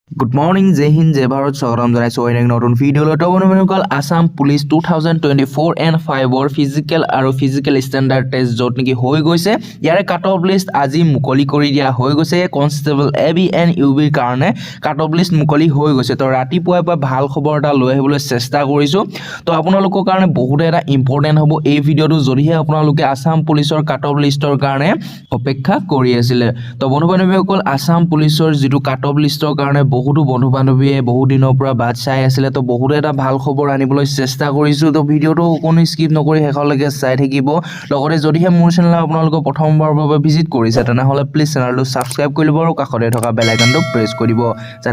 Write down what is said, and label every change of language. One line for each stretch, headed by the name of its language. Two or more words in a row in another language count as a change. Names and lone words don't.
English: Good morning,
Hindi: जय हिंद, जय भारत,
Assamese: সকলোকে জনাইছো এই নতুন ভিডিঅ'লৈ তো বন্ধুসকল Assam Police 2024 and 5 ৰ physical আৰু
English: physical standard test
Assamese: যত নেকি হৈ গৈছে যাৰ
English: cut off list
Assamese: আজি মুকলি কৰি দিয়া হৈ গৈছে
English: constable AB and UB
Assamese: কাৰণে
English: cut off list
Assamese: মুকলি হৈ গৈছে তো ৰাতিপুৱা পা ভাল খবৰটো লৈ আহিবলৈ চেষ্টা কৰিছো তো আপোনালোকৰ কাৰণে বহুত এটা important হ'ব এই ভিডিঅ'টো যদিহে আপোনালোকে Assam Police ৰ
English: cut off list
Assamese: ৰ কাৰণে অপেক্ষা কৰি আছিলে তো বন্ধুসকল Assam Police ৰ যিটো
English: cut off list
Assamese: ৰ কাৰণে বহুতো বন্ধু বান্ধৱীয়ে বহু দিনৰ পৰা বাট চাই আছিল তো বহুত এটা ভাল খবৰ আনিবলৈ চেষ্টা কৰিছো তো ভিডিওটো কোনো স্কিপ নকৰি শেষলৈকে চাই থাকিব লগতে যদিহে মোৰ চেনেল আপোনালোক প্ৰথমবাৰৰ বাবে ভিজিট কৰিছে তেনেহলে
English: please channel subscribe
Assamese: কৰি ল'ব আৰু কাষতে থকা
English: bell icon press
Assamese: কৰিব যাতে